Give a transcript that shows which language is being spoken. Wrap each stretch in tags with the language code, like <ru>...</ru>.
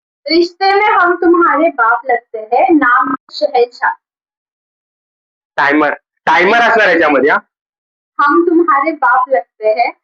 <hi>रिश्ते में हम तुम्हारे बाप लगते हैं, नाम शहंशाह.</hi> <mr>टायमर असणार याच्यामध्ये.</mr> <hi>हम तुम्हारे बाप लगते हैं.</hi>